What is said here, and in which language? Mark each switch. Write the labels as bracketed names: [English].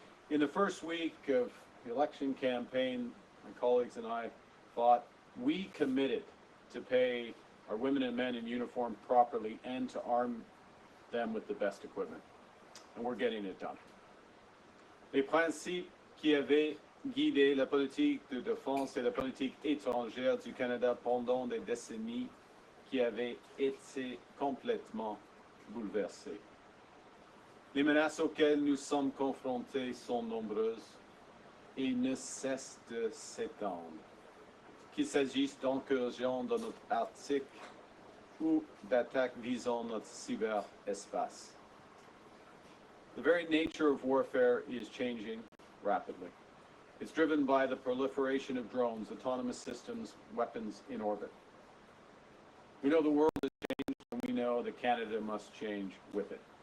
[English] In the first week of the election campaign, my colleagues and I thought we committed to pay our women and men in uniform properly and to arm them with the best equipment. And we're getting it done. [French] Les principes qui avaient guidé la politique de défense et la politique étrangère du Canada pendant des décennies qui avaient été complètement bouleversés. Les menaces auxquelles nous sommes confrontés sont nombreuses et ne cessent de s'étendre. Qu'il s'agisse d'incursions dans notre Arctique ou d'attaques visant notre cyberespace. [English] The very nature of warfare is changing rapidly. It's driven by the proliferation of drones, autonomous systems, weapons in orbit. We know the world has changed, and we know that Canada must change with it.